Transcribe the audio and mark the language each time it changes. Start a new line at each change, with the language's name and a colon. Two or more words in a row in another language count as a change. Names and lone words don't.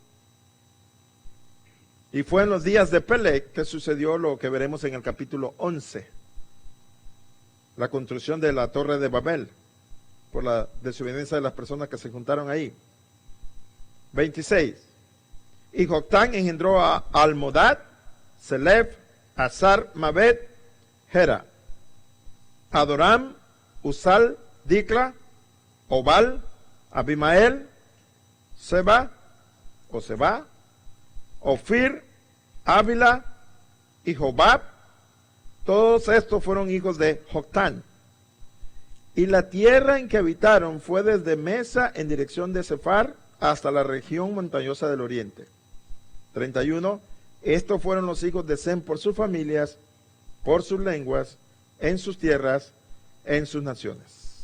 Spanish: Y fue en los días de Peleg que sucedió lo que veremos en el capítulo 11. La construcción de la torre de Babel, por la desobediencia de las personas que se juntaron ahí. 26. Y Joctán engendró a Almodad, Selef, Azar, Mabet, Gera, Adoram, Usal, Dicla, Obal, Abimael, Seba, Ofir, Ávila y Jobab. Todos estos fueron hijos de Joctán. Y la tierra en que habitaron fue desde Mesa en dirección de Sefar hasta la región montañosa del oriente. 31. Estos fueron los hijos de Sem por sus familias, por sus lenguas, en sus tierras, en sus naciones.